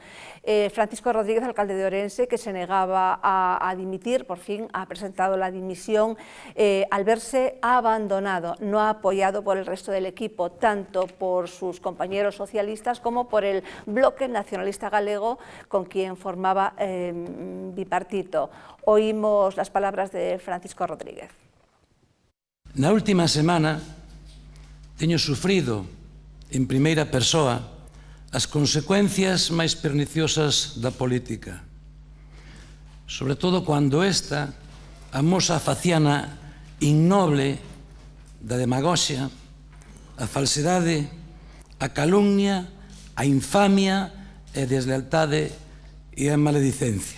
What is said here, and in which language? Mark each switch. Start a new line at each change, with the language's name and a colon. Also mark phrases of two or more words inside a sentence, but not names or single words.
Spanish: Francisco Rodríguez, alcalde de Orense, que se negaba a dimitir, por fin ha presentado la dimisión al verse abandonado, no apoyado por el resto del equipo, tanto por sus compañeros socialistas como por el bloque nacionalista galego con quien formaba bipartito. Oímos las palabras de Francisco Rodríguez.
Galician: Na última semana teño sufrido en primeira persoa as consecuencias máis perniciosas da política, sobre todo cando esta amosa a faciana innoble da demagoxia, a falsedade, a calumnia, a infamia e deslealtade e a maledicencia.